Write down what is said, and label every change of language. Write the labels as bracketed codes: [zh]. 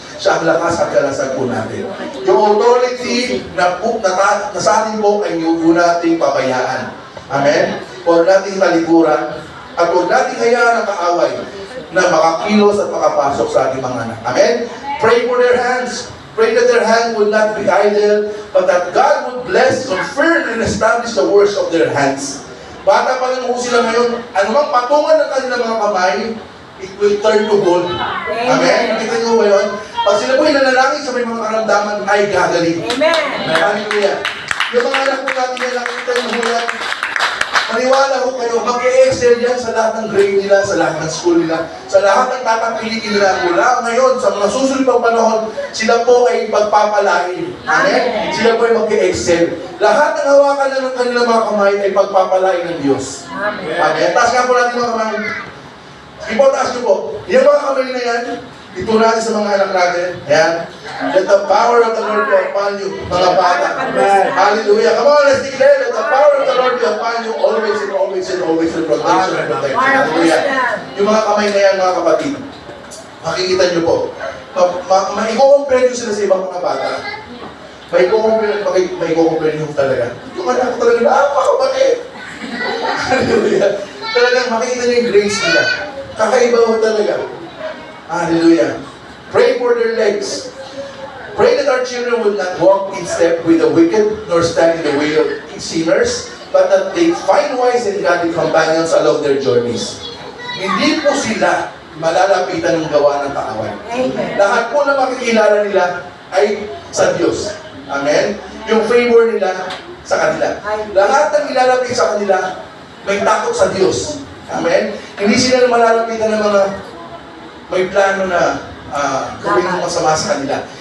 [tl] Siya ang lakas at kalasag po natin. Yung authority na sa atin po ay yung nating pabayaan. Amen? Huwag nating talikuran at huwag nating hayaan ang kaaway na makakilos at makapasok sa ating mga anak. [en] Amen? Pray for their hands. Pray that their hand would not be idle, but that God would bless, confirm, and establish the works of their hands. [tl] Bata pa lang po sila ngayon, anumang patungan ng kanilang mga kamay, [en] it will turn to gold. [tl] Amen? Nakita niyo ba yun? Pag sila po inanalangin sa may mga karamdaman, ay gagaling. Amen. Hallelujah. Yung mga anak po natin yan, nakita niyo po yan. Maniwala ko kayo, mag-e-excel yan sa lahat ng grade nila, sa lahat ng school nila, sa lahat ng tatapilikin nila mula ngayon, sa mga susunod pang panahon, sila po ay pagpapalain. Amen? Sila po ay mag-e-excel. Lahat ng hawakan na ng kanilang mga kamay ay pagpapalain ng Diyos. Amen? Taas nga po natin mga kamay. Sige po, taas nyo po. Yung mga kamay na yan, ito natin sa mga anak natin. [en] Ayan. Let the power of the Lord be upon you, [tl] mga bata. [en] Hallelujah. Come on, let's declare that the power of the Lord be upon you always and always and always in protection and protection. Hallelujah. [tl] Yung mga kamay na yan, mga kapatid, makikita nyo po, i-compare nyo sila sa ibang mga bata. May-compare nyo talaga. Yung anak ko talaga, napakabait. Hallelujah. Talagang makikita nyo yung grace nila. Kakaiba ho talaga. Hallelujah. [en] Pray for their legs. Pray that our children will not walk in step with the wicked, nor stand in the way of sinners, but that they find wise and godly companions along their journeys. [tl] Hindi po sila malalapitan ng gawa ng kaaway. Lahat po na makikilala nila ay sa Diyos. Amen? Yung favor nila sa kanila. Lahat ng ilalapit sa kanila, may takot sa Diyos. Amen? Hindi sila malalapitan ng mga may plano na gawin ng masama sa kanila.